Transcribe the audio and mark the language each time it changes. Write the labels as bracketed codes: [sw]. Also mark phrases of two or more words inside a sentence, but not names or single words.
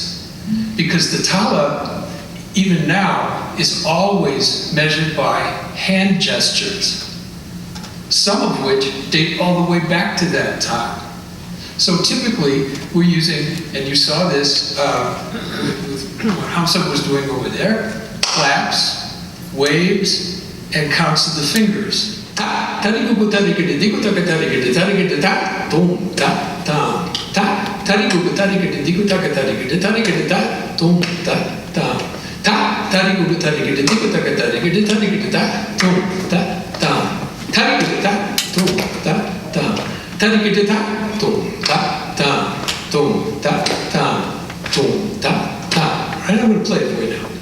[en] Because the tala, even now, is always measured by hand gestures, some of which date all the way back to that time. So typically, we're using, and you saw this with what Hamsa was doing over there, claps, waves, and counts of the fingers. Ta, tarigugu tarigidi digu taka tarigidi tarigidi ta, boom, ta, tam, ta, tarigugu tarigidi digu taka tarigidi tarigidi ta, boom, ta, tam, ta, tarigugu tarigidi digu taka tarigidi tarigidi ta, boom, ta, tam, tarigidi ta, boom, ta, tam, tarigidi ta, boom, ta, tam, boom, ta, tam, boom, ta, tam. Right, I'm going to play it for you now.